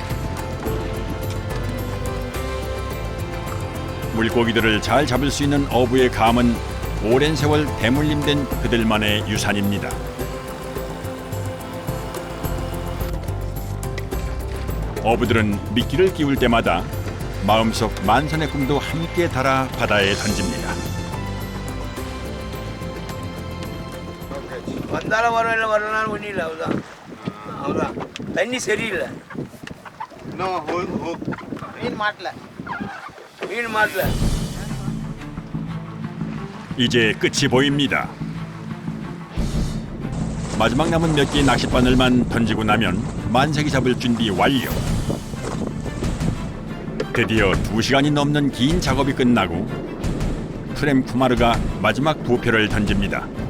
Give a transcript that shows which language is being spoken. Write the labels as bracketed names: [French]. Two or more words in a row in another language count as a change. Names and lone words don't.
[Korean] 물고기들을 잘 잡을 수 있는 어부의 감은 오랜 세월 대물림된 그들만의 유산입니다. 어부들은 미끼를 끼울 때마다 마음속 만선의 꿈도 함께 달아 바다에 던집니다. [Tamil] வந்தாலும் வரல வரனாலும் ஒன்றும் இல்லை அவ்வளோதான் அவ்வளோதான் தண்ணி சரியில்லை [English] No, hook. [Tamil] மீன் மாட்டல. மீன் மாட்டல [Korean] 이제 끝이 보입니다. 마지막 남은 몇 개의 낚싯바늘만 던지고 나면 만세기 잡을 준비 완료. 드디어 2시간이 넘는 긴 작업이 끝나고 프렘 쿠마르가 마지막 부표를 던집니다.